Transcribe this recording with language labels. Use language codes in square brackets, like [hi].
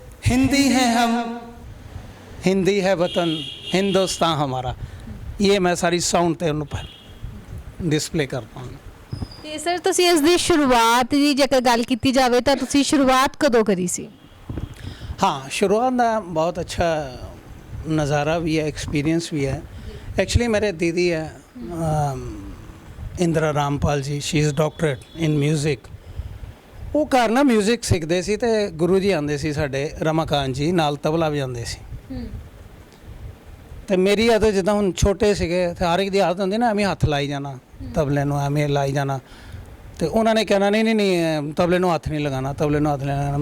[hi] हिंदी है हम, हिंदी है वतन, हिंदुस्तान हमारा। ये मैं सारी साउंड [pa] ਤੇ ਉਹਨੂੰ ਡਿਸਪਲੇ ਕਰਦਾ ਹਾਂ। ਤੇ ਸਰ ਤੁਸੀਂ ਇਸ ਦੀ ਸ਼ੁਰੂਆਤ ਦੀ ਜੇਕਰ ਗੱਲ ਕੀਤੀ ਜਾਵੇ ਤਾਂ ਤੁਸੀਂ ਸ਼ੁਰੂਆਤ ਕਦੋਂ ਕਰੀ ਸੀ? [hi] हाँ, शुरुआत का बहुत अच्छा नज़ारा भी है, एक्सपीरियंस भी है। एक्चुअली मेरे दीदी है Indira Rampal ji, [en] She is doctorate in music. [pa] ਉਹ ਘਰ ਨਾ ਮਿਊਜ਼ਿਕ ਸਿੱਖਦੇ ਸੀ ਤੇ ਗੁਰੂ ਜੀ ਆਉਂਦੇ ਸੀ ਸਾਡੇ, ਰਮਾਕਾਂਤ ਜੀ ਨਾਲ ਤਬਲਾ ਵਜਾਉਂਦੇ ਸੀ। ਤੇ ਮੇਰੀ ਆਦਤ ਜਿੱਦਾਂ ਹੁਣ ਛੋਟੇ ਸੀਗੇ ਤੇ ਹਰ ਇੱਕ ਦੀ ਆਦਤ ਹੁੰਦੀ ਨਾ, ਐਵੇਂ ਹੱਥ ਲਾਈ ਜਾਣਾ ਤਬਲੇ ਨੂੰ, ਐਵੇਂ ਲਾਈ ਜਾਣਾ। ਤੇ ਉਹਨਾਂ ਨੇ ਕਹਿਣਾ ਨਹੀਂ ਨਹੀਂ ਨਹੀਂ, ਤਬਲੇ ਨੂੰ ਹੱਥ ਨਹੀਂ ਲਗਾਉਣਾ, ਤਬਲੇ ਨੂੰ ਹੱਥ ਨਹੀਂ ਲਗਾਉਣਾ।